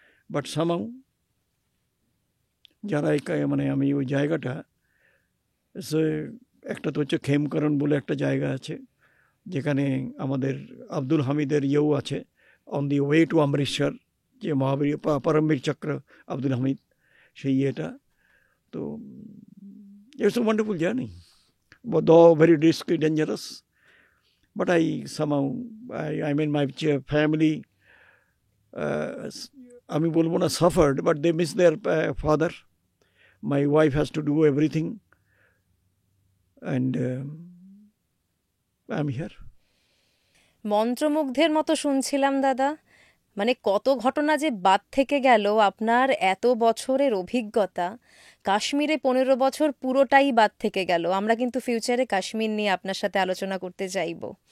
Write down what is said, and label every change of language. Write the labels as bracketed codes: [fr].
[bn] But সামাও যারা আমি ওই জায়গাটা, একটা তো হচ্ছে খেমকরণ বলে একটা জায়গা আছে, যেখানে আমাদের আব্দুল হামিদের ইয়েও আছে, [en] on the way to Amritsar, [bn] যে মহাবীর পরমবীর চক্র আব্দুল হামিদ, সেই ইয়েটা। [en] তো it's a wonderful journey, but though very risky, dangerous. But I somehow, I mean, my family, [bn] আমি বলবো না [en] suffered, but they miss their father. My wife has to do everything, and I'm here. [bn] মন্ত্রমুগ্ধের মতো শুনছিলাম দাদা, মানে কত ঘটনা যে বাদ থেকে গেল। আপনার এত বছরের অভিজ্ঞতা, কাশ্মীরে 15 বছর পুরোটাই বাদ থেকে গেল। আমরা কিন্তু ফিউচারে কাশ্মীর নিয়ে আপনার সাথে আলোচনা করতে চাইব।